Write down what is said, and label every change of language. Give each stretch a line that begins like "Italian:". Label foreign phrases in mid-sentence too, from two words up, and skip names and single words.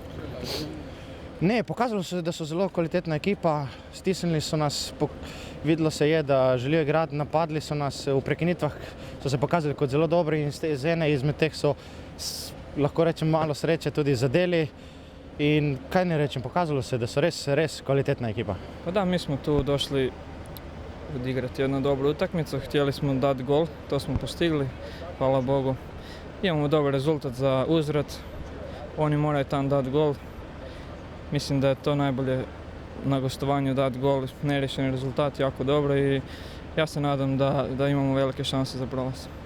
Slovenian: Ne, pokazalo se, da so zelo kvalitetna ekipa, stisnili so nas, videlo se je, da želijo igrati, napadli so nas, v prekinitvah so se pokazali kot zelo dobri in z ene izmed teh so, lahko rečem, malo sreče tudi zadeli. In kaj ne rečem, pokazalo se, da so res kvalitetna ekipa.
Croatian: Pa da, mi smo tu došli odigrati jednu dobru utakmicu, htjeli smo dati gol, to smo postigli, hvala Bogu. Imamo dobar rezultat za uzvrat, oni moraju tam dati gol. Mislim da je to najbolje na gostovanju dati gol, nerješeni rezultat, jako dobro i ja se nadam da imamo velike šanse za prolaz.